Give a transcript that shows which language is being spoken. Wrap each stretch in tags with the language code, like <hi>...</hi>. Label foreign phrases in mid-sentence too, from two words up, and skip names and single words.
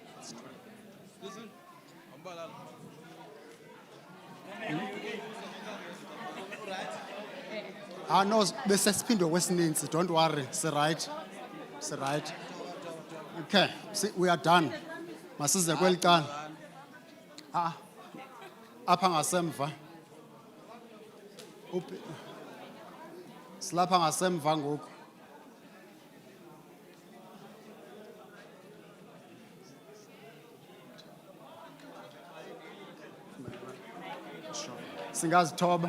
<xh>No, besesiphindwe kwesininzi.</xh> <en>Don't worry. It's right. It's right. Okay. See, we are done.</en> <xh>Masize kweli cala. Apha ngasemva. Silapha ngasemva ngoku. Singazithoba.</xh>